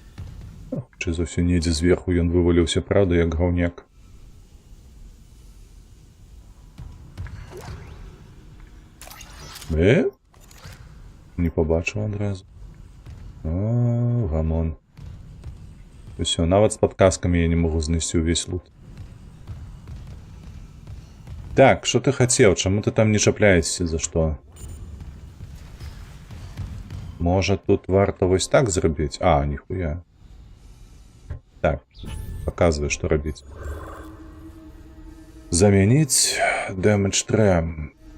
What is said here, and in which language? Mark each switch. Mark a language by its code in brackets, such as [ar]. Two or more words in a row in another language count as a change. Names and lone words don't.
[be] Чи зовсім недзе зверху ён вываліўся, правда, як гаўняк. [uk] Не побачив одразу. О, гамон. [be] Усё, нават з падказкамі я не магу знайсці ўвесь лут. Так, што ты хацеў? Чаму ты там не чапляешся? За што? Можа, тут варта вось так зрабіць? А, ніхуя. Так, паказвай, што рабіць. Замяніць [en] damage tram.